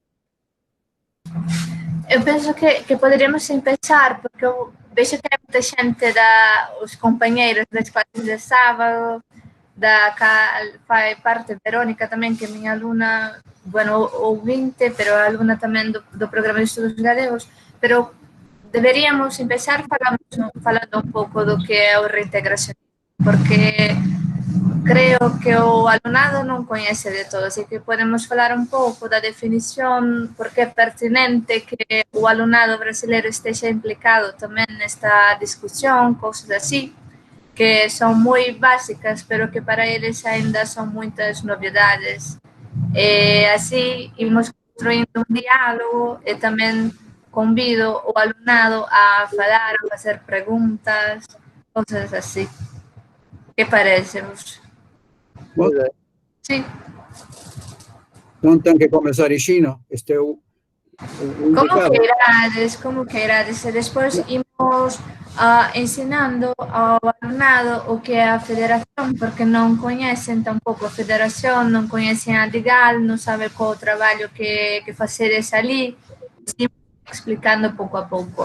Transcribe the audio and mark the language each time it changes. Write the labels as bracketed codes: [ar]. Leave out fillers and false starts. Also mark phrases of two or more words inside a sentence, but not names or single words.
[pt] Eu penso que poderíamos começar, porque eu vejo que muita gente, os companheiros das classes de sábado, faz parte Verônica também, que é minha aluna, ouvinte, pero aluna também do programa de estudos galegos, pero deveríamos começar falando um pouco do que é [gl] o reintegracionismo, porque creo que o alumnado non coñece de todo, así que podemos falar un pouco da definición, porque é pertinente que o alumnado brasileiro esteja implicado tamén nesta discusión, cousas así, que son moi básicas, pero que para eles ainda son moitas novidades. E así imos construindo un diálogo e tamén convido o alumnado a falar, a facer preguntas, cousas así. Que parece vos? [pt] Sim. Não tem que começar em chino. [gl] Como queirades. E despois imos ensinando ao alumnado o que é a federación, porque non coñecen tampouco a federación, non coñecen a Adigal, non saben qual o traballo que facedes ali, explicando pouco a pouco.